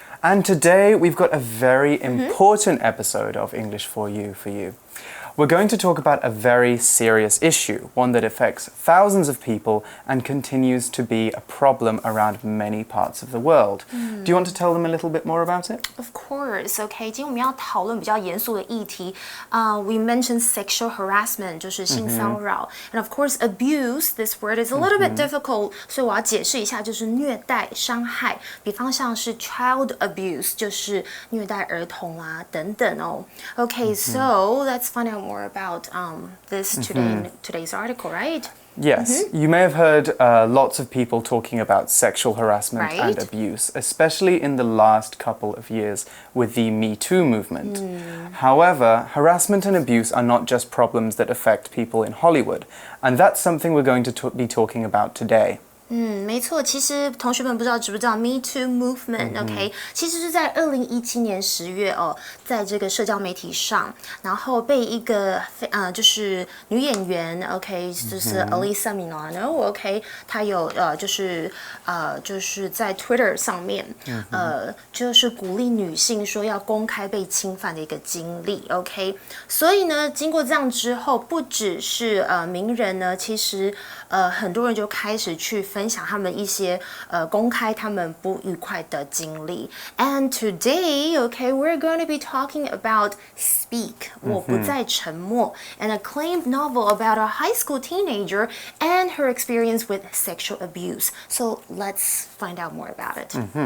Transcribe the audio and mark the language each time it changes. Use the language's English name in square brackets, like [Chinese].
[English] And today we've got a very important episode of English for You. We're going to talk about a very serious issue, one that affects thousands of people and continues to be a problem around many parts of the world. Do you want to tell them a little bit more about it? Of course. [Chinese] Okay, 今天我们要讨论比较严肃的议题。 [English] We mentioned sexual harassment, [Chinese] 就是性骚扰。 [English] And of course, abuse, this word is a little bit difficult. [Chinese] 所以我要解释一下，就是虐待、伤害。比方像是 child abuse, 就是虐待儿童啊等等哦。 [English] Okay, so let's find out more about this today in today's article, right? Yes, you may have heard lots of people talking about sexual harassment and abuse, especially in the last couple of years with the Me Too movement. However, harassment and abuse are not just problems that affect people in Hollywood, and that's something we're going to be talking about today. [Chinese] 没错，其实同学们不知道知不知道 Me Too Movement，OK，、其实是在2017年10月哦，在这个社交媒体上，然后被一个就是女演员 ，OK， 就是 Alyssa Milano，OK， 她有就是在 Twitter 上面，就是鼓励女性说要公开被侵犯的一个经历 ，OK， 所以呢，经过这样之后，不只是名人呢，其实很多人就开始去分享他们一些公开他们不愉快的经历。 [English] And today, okay, we're going to be talking about Speak, 我不再沉默 an acclaimed novel about a high school teenager and her experience with sexual abuse. So let's find out more about it.